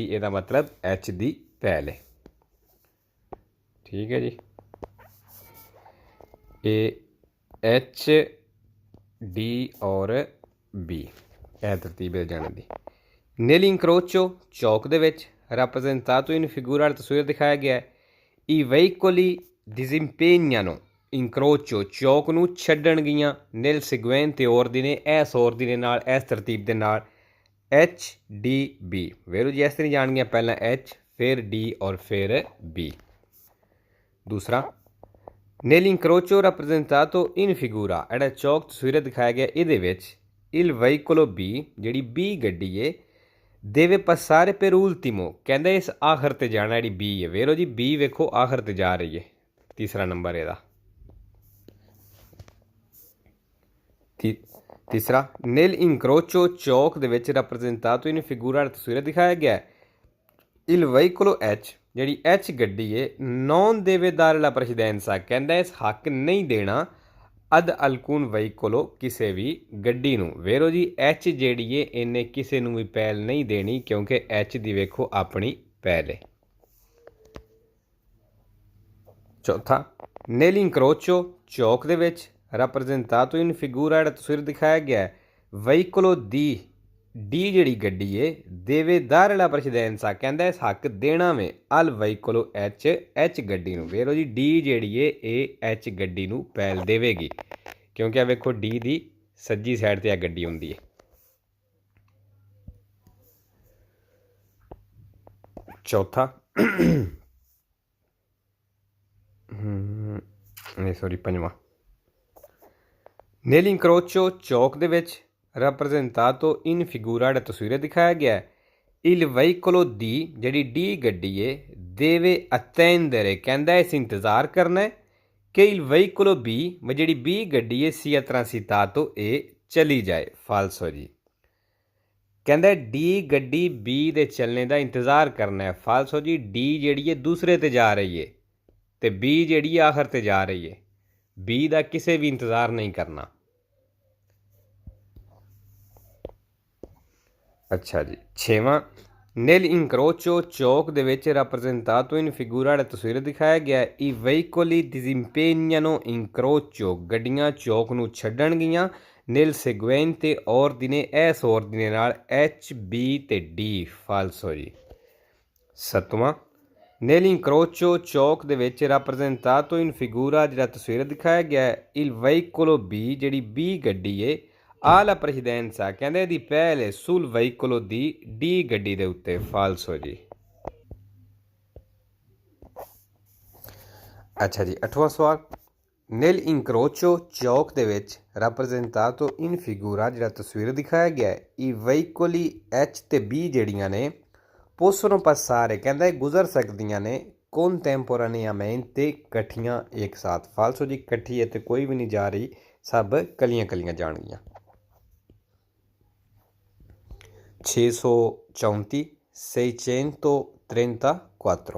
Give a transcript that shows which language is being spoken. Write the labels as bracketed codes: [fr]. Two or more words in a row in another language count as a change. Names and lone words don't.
[pa] ਇਹਦਾ ਮਤਲਬ ਐਚ ਦੀ ਪਹਿਲ ਹੈ। ਠੀਕ ਹੈ ਜੀ, ਇਹ ਐਚ ਡੀ ਔਰ ਬੀ ਇਹ ਤਰਤੀਬ ਹੈ ਜਾਣ ਦੀ। [it] nel incrocio [pa] ਚੌਕ ਦੇ ਵਿੱਚ [it] rappresentato in figura [pa] ਵਾਲੀ ਤਸਵੀਰ ਦਿਖਾਇਆ ਗਿਆ ਹੈ। [it] I veicoli disimpegnano incrocio [pa] ਚੌਕ ਨੂੰ ਛੱਡਣਗੀਆਂ [it] nel seguente ordine [pa] ਇਸ ordine ਨਾਲ, ਇਸ ਤਰਤੀਬ ਦੇ ਨਾਲ ਐਚ ਡੀ ਬੀ। ਵੇਰੋ ਜੀ ਇਸ ਤਰ੍ਹਾਂ ਜਾਣਗੀਆਂ, ਪਹਿਲਾਂ ਐਚ ਫਿਰ ਡੀ ਔਰ ਫਿਰ ਬੀ। ਦੂਸਰਾ [it] nel incrocio rappresentato in figura [pa] ਜਿਹੜਾ ਚੌਕ ਤਸਵੀਰ ਦਿਖਾਇਆ ਗਿਆ ਇਹਦੇ ਵਿੱਚ [it] il veicolo B [pa] ਜਿਹੜੀ ਬੀ ਗੱਡੀ ਹੈ [it] deve passare per ultimo [pa] ਕਹਿੰਦਾ ਇਸ ਆਖਰ ਤੇ ਜਾਣਾ। ਜਿਹੜੀ ਬੀ ਹੈ ਵੇਰੋ ਜੀ ਬੀ ਵੇਖੋ ਆਖਰ ਤੇ ਜਾ ਰਹੀ ਹੈ। ਤੀਸਰਾ ਨੰਬਰ ਇਹਦਾ। ਤੀਸਰਾ [it] nel incrocio [pa] ਚੌਕ ਦੇ ਵਿੱਚ [it] rappresentato in figura [pa] ਤਸਵੀਰ ਦਿਖਾਇਆ ਗਿਆ [it] il veicolo H [pa] ਜਿਹੜੀ ਐਚ ਗੱਡੀ ਹੈ [it] non deve dare la precedenza [pa] ਕਹਿੰਦਾ ਇਸ ਹੱਕ ਨਹੀਂ ਦੇਣਾ [it] ad alcun veicolo [pa] ਕਿਸੇ ਵੀ ਗੱਡੀ ਨੂੰ। ਵੇਰੋ ਜੀ ਐਚ ਜਿਹੜੀ ਹੈ ਇਹਨੇ ਕਿਸੇ ਨੂੰ ਵੀ ਪਹਿਲ ਨਹੀਂ ਦੇਣੀ ਕਿਉਂਕਿ ਐਚ ਦੀ ਵੇਖੋ ਆਪਣੀ ਪਹਿਲ ਹੈ। ਚੌਥਾ [it] nel incrocio [pa] ਚੌਕ ਦੇ ਵਿੱਚ [it] rappresentato in figura [pa] ਜਿਹੜਾ ਤਸਵੀਰ ਦਿਖਾਇਆ ਗਿਆ ਹੈ [it] veicolo D [pa] ਡੀ ਜਿਹੜੀ ਗੱਡੀ ਹੈ [it] deve dare la precedenza [pa] ਕਹਿੰਦਾ ਇਸ ਹੱਕ ਦੇਣਾ ਵੇ [it] al veicolo H [pa] ਗੱਡੀ ਨੂੰ। ਵੇਰੋ ਜੀ ਡੀ ਜਿਹੜੀ ਹੈ ਇਹ ਐਚ ਗੱਡੀ ਨੂੰ ਪਹਿਲ ਦੇਵੇਗੀ ਕਿਉਂਕਿ ਆ ਵੇਖੋ ਡੀ ਦੀ ਸੱਜੀ ਸਾਈਡ ਤੇ ਆ ਗੱਡੀ ਹੁੰਦੀ ਹੈ। ਚੌਥਾ ਪੰਜਵਾਂ [it] nel incrocio [pa] ਚੌਕ ਦੇ ਵਿੱਚ [it] rappresentato in figura [pa] ਜਿਹੜਾ ਤਸਵੀਰ ਦਿਖਾਇਆ ਗਿਆ [it] il veicolo D [pa] ਜਿਹੜੀ ਡੀ ਗੱਡੀ ਹੈ [it] deve attendere [pa] ਕਹਿੰਦਾ ਇਸ ਇੰਤਜ਼ਾਰ ਕਰਨਾ ਹੈ ਕਿ [it] il veicolo B [pa] ਜਿਹੜੀ ਬੀ ਗੱਡੀ ਹੈ [it] sia transitato [pa] ਇਹ ਚਲੀ ਜਾਏ। ਫਾਲਸੋ ਜੀ ਕਹਿੰਦਾ ਡੀ ਗੱਡੀ ਬੀ ਦੇ ਚੱਲਣੇ ਦਾ ਇੰਤਜ਼ਾਰ ਕਰਨਾ ਹੈ। ਫਾਲਸੋ ਜੀ ਡੀ ਜਿਹੜੀ ਹੈ ਦੂਸਰੇ ਤੇ ਜਾ ਰਹੀ ਹੈ ਤੇ ਬੀ ਜਿਹੜੀ ਆਖਰ ਤੇ ਜਾ ਰਹੀ ਹੈ। ਬੀ ਦਾ ਕਿਸੇ ਵੀ ਇੰਤਜ਼ਾਰ ਨਹੀਂ ਕਰਨਾ। ਅੱਛਾ ਜੀ ਛੇਵਾਂ [it] nel incrocio [pa] ਚੌਕ ਦੇ ਵਿੱਚ [it] rappresentato in figura [pa] ਵਾਲੀ ਤਸਵੀਰ ਦਿਖਾਇਆ ਗਿਆ [it] i veicoli disimpegnano incrocio [pa] ਗੱਡੀਆਂ ਚੌਕ ਨੂੰ ਛੱਡਣਗੀਆਂ [it] nel seguente ordine [pa] ਇਸ ordine ਨਾਲ ਐਚ ਬੀ ਤੇ ਡੀ। ਫਾਲਸੋ ਜੀ। ਸੱਤਵਾਂ [it] nel incrocio [pa] ਚੌਕ ਦੇ ਵਿੱਚ [it] rappresentato in figura [pa] ਜਿਹੜਾ ਤਸਵੀਰ ਦਿਖਾਇਆ ਗਿਆ [it] il veicolo B [pa] ਜਿਹੜੀ ਬੀ ਗੱਡੀ ਹੈ [it] ha la precedenza [pa] ਕਹਿੰਦੇ ਇਹਦੀ ਪਹਿਲ ਹੈ [it] sul veicolo D [pa] ਡੀ ਗੱਡੀ ਦੇ ਉੱਤੇ। ਫਾਲਸੋ ਜੀ। ਅੱਛਾ ਜੀ ਅੱਠਵਾਂ ਸਵਾਲ [it] nel incrocio [pa] ਚੌਕ ਦੇ ਵਿੱਚ [it] rappresentato in figura [pa] ਜਿਹੜਾ ਤਸਵੀਰ ਦਿਖਾਇਆ ਗਿਆ [it] i veicoli [pa] ਐਚ ਤੇ ਬੀ ਜਿਹੜੀਆਂ ਨੇ [it] possono passare [pa] ਕਹਿੰਦਾ ਇਹ ਗੁਜ਼ਰ ਸਕਦੀਆਂ ਨੇ contemporaneamente ਇਕੱਠੀਆਂ ਇੱਕ ਸਾਥ। ਫਾਲਸੋ ਜੀ ਇਕੱਠੀ ਹੈ ਤੇ ਕੋਈ ਵੀ ਨਹੀਂ ਜਾ ਰਹੀ, ਸਭ ਕਲੀਆਂ ਕਲੀਆਂ ਜਾਣਗੀਆਂ। 634 634।